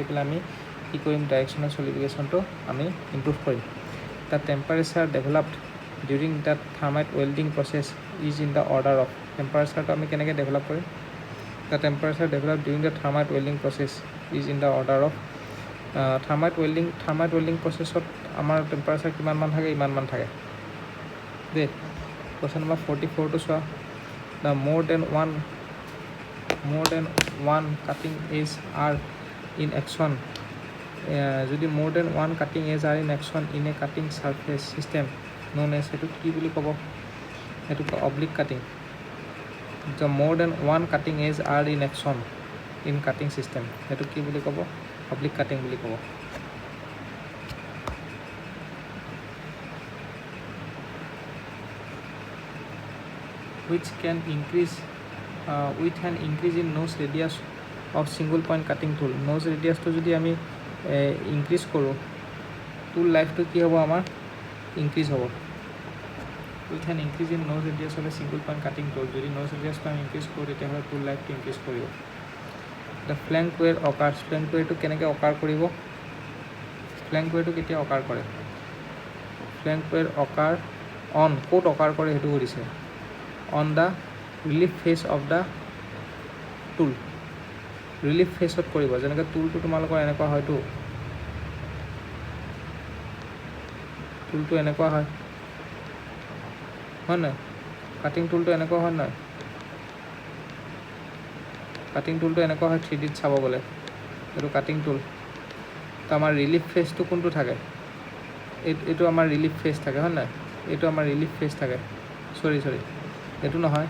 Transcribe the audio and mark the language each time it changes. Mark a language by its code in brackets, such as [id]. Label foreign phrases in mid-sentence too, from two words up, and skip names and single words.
[as] পেলাই আমি কি কৰিম [en] directional solidificationটো [as] আমি ইম্প্ৰুভ কৰিম [en] the temperature developed during the thermite welding process is in the order of [as] টেম্পাৰেচাৰটো আমি কেনেকৈ ডেভেলপ কৰিম [en] the temperature develop during the thermite welding process is in the order of thermite welding processত [as] আমাৰ টেম্পাৰেচাৰ কিমানমান থাকে ইমানমান থাকে দেই [en] question number [as] 44টো চোৱা [en] দ্য more than one cutting edge are in action [as] যদি [en] more than one cutting edge are in action in a cutting surface system known as [as] সেইটো কি বুলি ক'ব সেইটো [en] oblique cutting the more than one cutting edge are in action in cutting system [as] সেইটো কি বুলি ক'ব [en] oblique cutting [as] বুলি ক'ব [en] which can increase with an increase in nose radius of single point cutting tool nose radius to [as] যদি আমি [en] increase [as] কৰোঁ [en] tool life to [as] কি হ'ব আমাৰ [en] increase [as] হ'ব [en] with an increase in nose radius of a single point cutting tool [as] যদি [en] nose radius to [as] আমি [en] increase [as] কৰোঁ তেতিয়াহ'লে [en] tool life to increase [as] কৰিব [en] the flank wear occurs flank wear to [as] কেনেকৈ [en] occur [as] কৰিব [en] flank wear to [as] কেতিয়া [en] occur [as] কৰে [en] flank wear occur on [as] ক'ত [en] occur [as] কৰে সেইটো কৰিছে [en] on the relief face of the tool relief face [as] ত কৰিব যেনেকৈ টুলটো তোমালোকৰ এনেকুৱা হয়তো টুলটো এনেকুৱা হয় নহয় [en] cutting toolটো [as] এনেকুৱা হয় নহয় [en] cutting toolটো [as] এনেকুৱা হয় 3D ত চাব গ'লে এইটো [en] cutting tool [as] তো আমাৰ [en] relief faceটো [as] কোনটো থাকে এইটো আমাৰ [en] relief face [as] থাকে হয় নাই এইটো আমাৰ [en] relief face [as] থাকে সৰি এইটো নহয়